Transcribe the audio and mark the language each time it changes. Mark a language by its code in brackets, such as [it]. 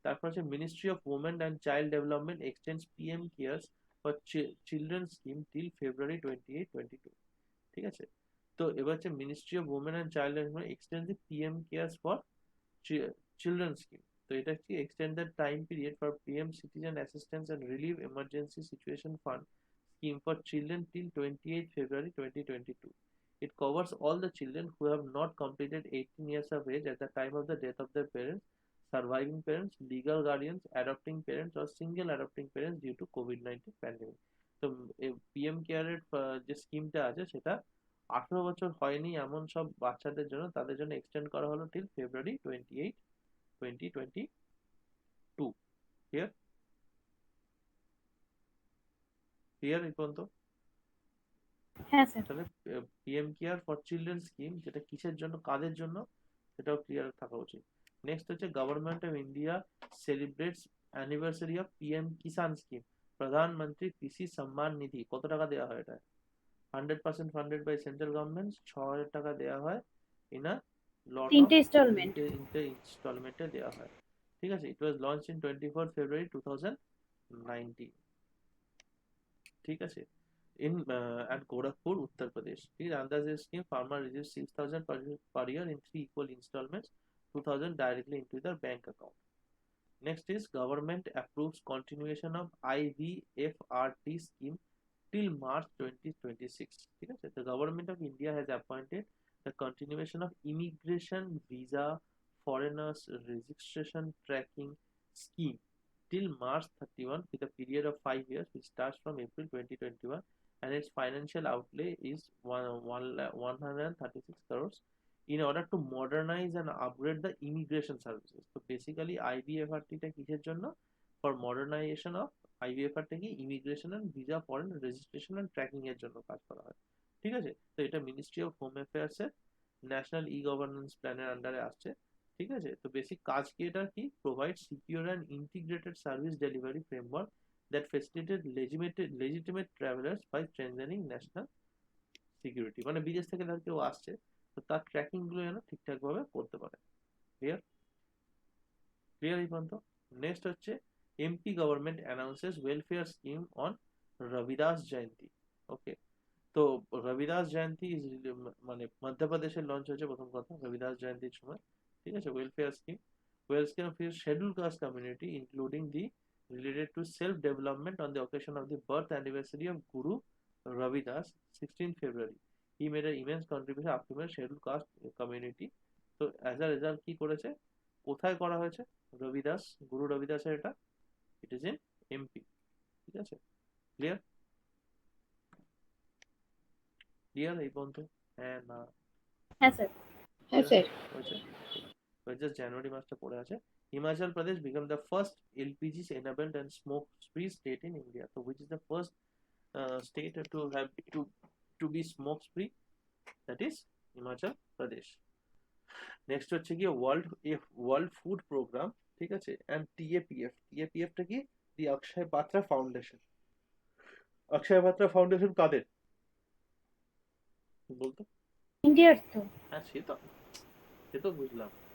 [bn] তারপর আছে [en] ministry of women and child development extends PM CARES for children scheme till February 28-22, [bn] ঠিক আছে? [en] তো এবার হচ্ছে ministry of women and child development extend the PM cares for children scheme. [bn] তো এটা কি [en] Extended time period for PM citizen assistance and relief emergency situation fund scheme for children till 28 February 2022. It covers all the children who have not completed 18 years of age at the time of the death of their parents, surviving parents, legal guardians, adopting parents or single adopting parents due to COVID-19 pandemic. [bn] তো PM কেয়ারের যে স্কিমটা আছে সেটা 18 বছর হয়নি এমন সব বাচ্চাদের জন্য তাদের জন্য এক্সটেন্ড করা হলো [en] till February 28, 2022. [bn] ক্লিয়ার? ক্লিয়ার এই পর্যন্ত? হ্যাঁ স্যার। তাহলে PM care for children scheme যেটা কিসের জন্য কাদের জন্য সেটাও ক্লিয়ার থাকা উচিত। [en] Next হচ্ছে government of India celebrates anniversary of PM Kisan scheme Pradhan Mantri Krishi Samman Nidhi. [bn] কত টাকা দেওয়া হয় এটা? [en] 100% funded by central government. [bn] 6,000 টাকা দেওয়া হয় [en] in a lot of [bn] তিনটে ইনস্টলমেন্ট। ইনস্টলমেন্টে দেওয়া হয়, ঠিক আছে? [en] it was launch in 24 February 2019, [bn] ঠিক আছে? [en] In at Gorakhpur, Uttar Pradesh. Please, under this scheme, farmer receives 6,000 per year in 3 equal installments, 2,000 directly into their bank account. Next is government approves continuation of IVFRT scheme till March 2026. [bn] ঠিক আছে? [en] The government of India has appointed the continuation of immigration visa foreigners registration tracking scheme till March 31 with a period of 5 years which starts from April 2021 and its financial outlay is 136 crores in order to modernize and upgrade the immigration services. So basically [bn] IVFRT টা কিসের জন্য? [en] For modernization of IVFRT কি immigration and visa foreign registration and tracking [bn] এর জন্য কাজ করা হয়, ঠিক আছে? তো এটা [en] ministry of home affairs [bn] এর ন্যাশনাল ই গভর্নেন্স প্ল্যানের আন্ডারে আসছে, ঠিক আছে? তো বেসিক কাজ কি এটা কি? [en] Provide secure and integrated service delivery framework that facilitate legitimate travelers by strengthening national security. [bn] মানে বিদেশ থেকে ধর কেউ আসছে তো তার ট্র্যাকিং গুলো যেন ঠিকঠাক ভাবে করতে পারে। ক্লিয়ার? ক্লিয়ার এই পর্যন্ত? [en] Next হচ্ছে MP government announces welfare scheme on Ravidas Jayanti. [bn] ওকে, তো রবিদাস জয়ন্তী মানে মধ্যপ্রদেশে লঞ্চ হয়েছে প্রথম কথা রবিদাস জয়ন্তীর সময়, ঠিক আছে? [en] Welfare scheme for scheduled caste community including the related to self-development on the occasion of the birth anniversary of Guru Ravidas, 16th February. He made an immense contribution up to the scheduled caste community. So as a result [bn] কি করেছে? কোথায় করা হয়েছে? রবিদাস, গুরু রবিদাসের এটা, [en] it is in MP, [bn] ঠিক আছে? Clear? Clear এই পর্যন্ত? হ্যাঁ না? হ্যাঁ স্যার। হ্যাঁ স্যার। just জানুয়ারি মাসটা পড়ে আছে। [en] Himachal Pradesh became the first LPG enabled and smoke free state in India. So which is the first state to be smoke free? That is Himachal Pradesh. [bn] Next হচ্ছে কি world food programme, ঠিক আছে? and TAPF টা কি? দি অক্ষয় Patra foundation. অক্ষয় Patra foundation কাদের বলতো? ইন্ডিয়ার তো। হ্যাঁ সে তো বুঝলাম।